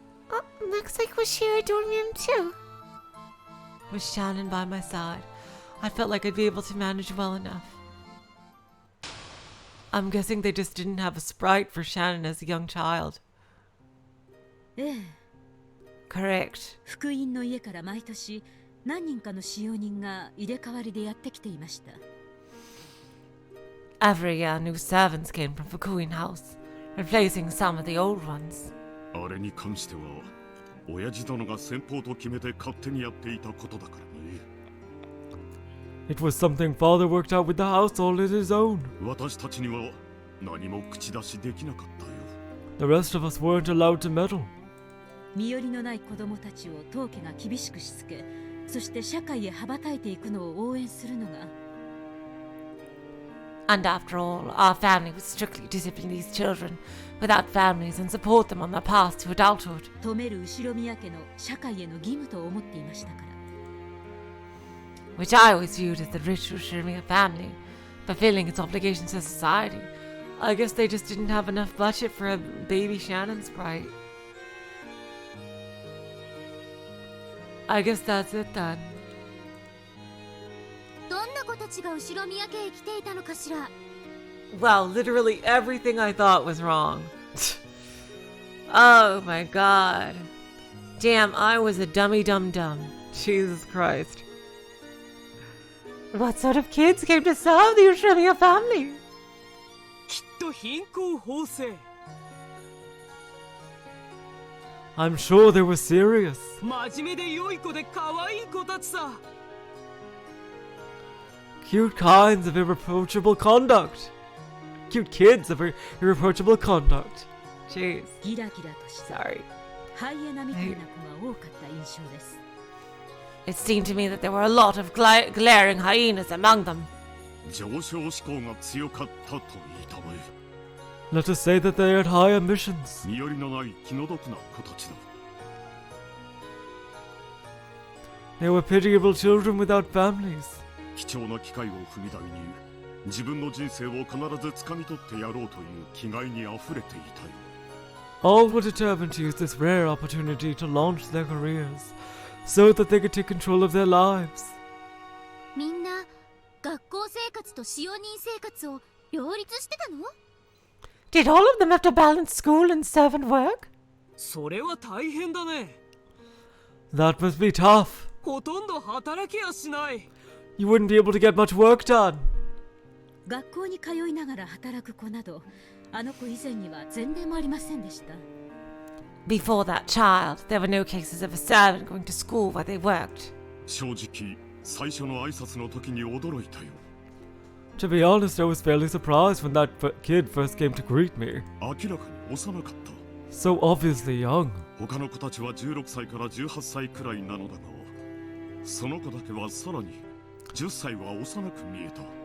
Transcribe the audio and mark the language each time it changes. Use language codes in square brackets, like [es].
[en] Oh, looks like we'll share a dorm room too. With Shannon by my side, I felt like I'd be able to manage well enough. I'm guessing they just didn't have a sprite for Shannon as a young child. Correct. [ja] 福音の家から毎年何人かの使用人が入れ替わりでやってきていました。 [en] Every year, new servants came from Fukuin House, replacing some of the old ones. [ja] あれに関しては、親父殿が先方と決めて勝手にやっていたことだからね。 [en] It was something father worked out with the house all on his own. [ja] 私たちには何も口出しできなかったよ。 [en] The rest of us weren't allowed to meddle. [ja] 身寄りのない子供たちを当家が厳しくしつけ、そして社会へ羽ばたいていくのを応援するのが。 [en] And after all, our family would strictly discipline these children without families and support them on their path to adulthood. [ja] 止める後ろ宮家の社会への義務と思っていましたから。 [en] Which I always viewed as the rich Ushimiya family, fulfilling its obligations to society. I guess they just didn't have enough budget for a baby Shannon sprite. I guess that's it then. [ja] どんな子たちが後ろ宮家へ来ていたのかしら。 [en] Well, literally everything I thought was wrong. Oh my god. Damn, I was a dummy dum-dum. Jesus Christ. What sort of kids came to serve the Ushimiya family? [ja] きっと貧困法制。 [en] I'm sure they were serious. [ja] 真面目で良い子で可愛い子たちさ。 [en] Cute kinds of irreproachable conduct. Cute kids of irreproachable conduct. Jeez. [ja] ギラギラとした [en] Sorry. [ja] ハイエナみたいな子が多かった印象です。 [en] It seemed to me that there were a lot of glaring hyenas among them. [ja] 上昇志向が強かったと言いたまえ。 [en] Let us say that they had high ambitions. [ja] 身寄りのない気の毒な子たちだ。 [en] They were pitiable children without families. [ja] 貴重な機会を踏み台に自分の人生を必ず掴み取ってやろうという気概にあふれていたよ。 [en] All were determined to use this rare opportunity to launch their careers, so that they could take control of their lives. [ja] みんな学校生活と使用人生活を両立してたの？ [en] Did all of them have to balance school and servant work? [ja] それは大変だね。 [en] That must be tough. [ja] ほとんど働けやしない。 [en] You wouldn't be able to get much work done. [ja] 学校に通いながら働く子など、あの子以前には前例もありませんでした。 [en] Before that child, there were no cases of a servant going to school while they worked. [ja] 正直、最初の挨拶の時に驚いたよ。 [en] To be honest, I was fairly surprised when that kid first came to greet me. [ja] 明らかに幼かった。 [en] So obviously young. [ja] 他の子たちは16歳から18歳くらいなのだが、その子だけはさらに10歳は幼く見えた。